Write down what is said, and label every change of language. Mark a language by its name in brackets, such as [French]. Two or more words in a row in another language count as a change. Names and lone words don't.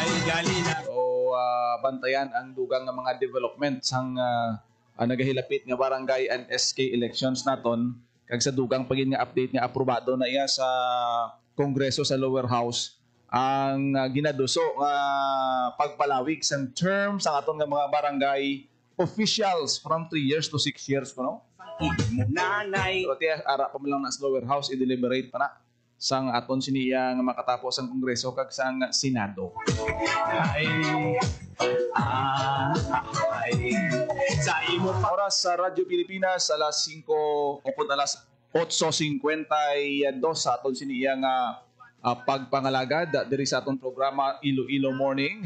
[Hiligaynon] Bantayan ang dugang nga mga development sang nagahilapit nga barangay [English] and SK elections [Hiligaynon] naton kag sa dugang pagin nga update nga aprobado na iya sa Kongreso sa [English] lower house [Hiligaynon] ang ginaduso nga pagpalawig sang term sang aton nga mga barangay officials [English] from 3 years to 6 years [Hiligaynon] kuno. Pero ara pa mo lang na sa [English] lower house [Hiligaynon] i-deliberate pa na sang aton siniya nga makatapos ang Kongreso kag sang Senado. Sa imo Oras sa Radyo Pilipinas alas 5 o alas 8:52 sa aton siniya nga pagpangalagad diri sa aton programa Iloilo Morning.